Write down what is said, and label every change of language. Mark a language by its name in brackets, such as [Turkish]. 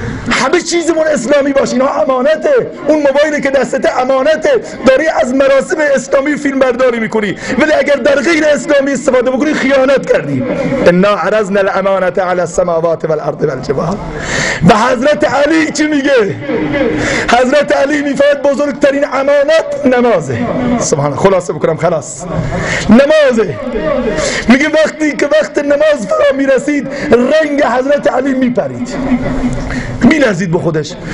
[Persian] همه چیزمون اسلامی باشه. اینا امانته. اون موبایلی که دستته امانته. داری از مراسم اسلامی فیلم برداری میکنی، ولی اگر در غیر اسلامی استفاده بکنی خیانت کردی. [Arabic] انا عرضنا الامانه علی السماوات والارض والجبال. [Persian] و حضرت علی چی میگه؟ حضرت علی میفرماید بزرگترین امانت نمازه. سبحان الله. خلاصه بکنم خلاص، نمازه. میگه وقتی که وقت نماز فرا میرسید رنگ حضرت علی میپرید، میلرزید به خودش.